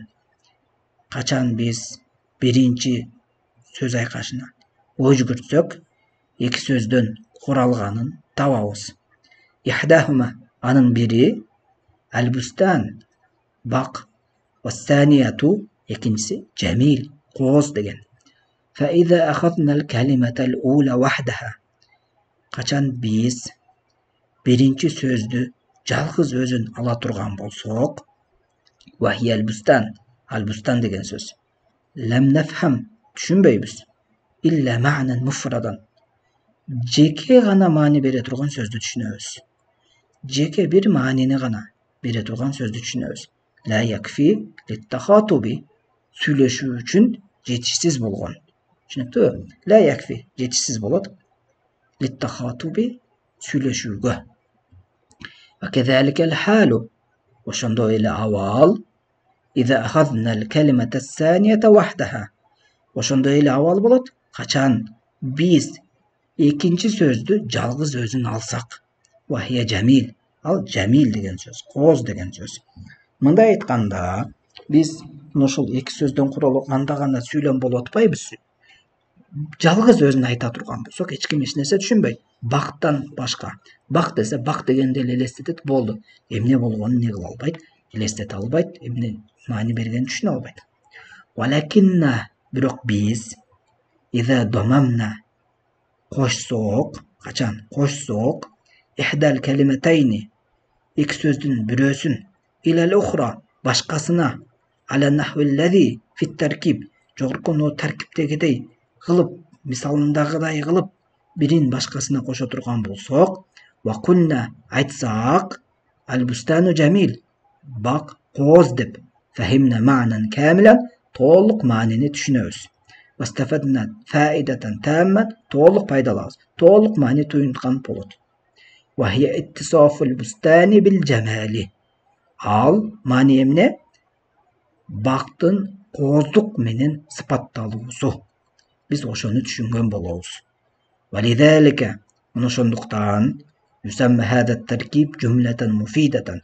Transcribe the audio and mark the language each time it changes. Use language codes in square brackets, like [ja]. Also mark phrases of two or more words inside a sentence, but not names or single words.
[ky] Качан биз биринчи сөз айкашына ой жүгүртсөк, эки сөздөн куралганын табабыз. Ихдахума анын бири албустан бак, вассанияту экинчиси жамил кооз деген. [ar] فإذا أخذنا الكلمة الأولى وحدها. [ky] Качан биз биринчи сөздү жалгыз өзүн ала турган болсок, [ar] وهي البستان, [ky] албустан деген сөз. [ar] لم نفهم, түшүнбөйбүз. إلا معنى مفردا. [ky] Жеке гана маани бере турган сөздү түшүнөбүз. Жеке бир маанини гана бере турган сөздү түшүнөбүз. [ar] لا يكفي للتخاطب, [ky] сүйлөшүү үчүн жетишсиз болгон. Түшүнүктүү? [ar] لا يكفي, [ky] жетишсиз болот. للتخاطب, сүйлөшүүгө. [ar] وكذلك الحال, [ky] ошондой эле абал. [ar] إذا أخذنا الكلمة الثانية وحدها. [ky] Ошондой эле абал болот. Качан биз экинчи сөздү жалгыз өзүн алсак. [ar] وهي جميل. [ky] Ал жамил деген сөз, кооз деген сөз. Мындай айтканда, биз ошол эки сөздөн куралганда гана сүйлөм болуп атпайбыз. Жалгыз өзүн айта турган болсок, эч ким эч нерсе түшүнбөйт. Бактан башка. Бак десе, бак дегенде эле элестетет, болду. Эмне болгонун не кыла албайт, элестете албайт, эмне маани бергенин түшүнө албайт. [ar] Валакинна, [ky] бирок биз [ar] إذا ضممنا, [ky] кошсок, качан кошсок, [ar] إحدى الكلمتين, [ky] эки сөздүн бирөөсүн, [ar] إلى الأخرى, [ky] башкасына, [ar] على النحو الذي في التركيب, [ky] жогорку таркибдегидей кылып, мисалындагыдай кылып, бирин башкасына кошо турган болсок, [ar] وقلنا, [ky] айтсак, [ar] البستان جميل, [ky] бак кооз деп, [ar] فهمنا معنى كاملا, [ky] толук маанини түшүнөбүз. [ar] واستفدنا فائدة تامة, [ky] толук пайдалабыз, толук маани туюнткан болот. [ar] وهي اتصاف البستان بالجمال. [ky] Ал маани эмне? Бактын кооздук менен сыпатталуусу. Биз ошону түшүнгөн болобуз. Валидалика, ошондуктан [ar] يسمى هذا التركيب جملة مفيدة.